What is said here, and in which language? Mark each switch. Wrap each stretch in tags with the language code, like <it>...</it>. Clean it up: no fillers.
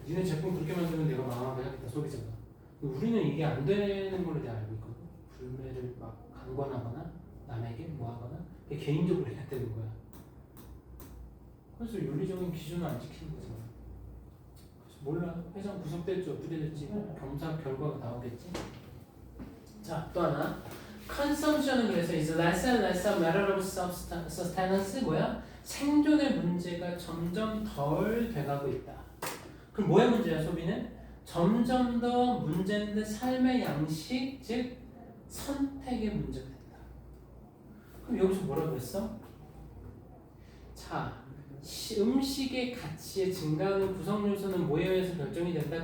<ko>니네 제품 그렇게 만들면 내가 망하게 하겠다, 소비자가. 우리는 이게 안 되는 걸로 내가 알고 있거든. 불매를 막 강권하거나 남에게 뭐 하거나 개인적으로 해야 되는 거야. 그래서 윤리적인 기준을 안 지키는 거잖아. 그래서 몰라. 회장 구속됐지 어떻게 됐지. 검사 결과가 나오겠지. 자, 또 하나.</ko> <en>consumption은</en> <ko>그래서</ko> <en>is less and less a matter of sustenance.</en> <ko>뭐야? 생존의 문제가 점점 덜 돼가고 있다. 그럼 뭐의 문제야, 소비는? 점점 더 문제인데 삶의 양식, 즉 선택의 문제가 된다. 그럼 여기서 뭐라고 했어? 자, 음식의 가치의 증가하는 구성 요소는 뭐에 의해서 결정이 된다.</ko>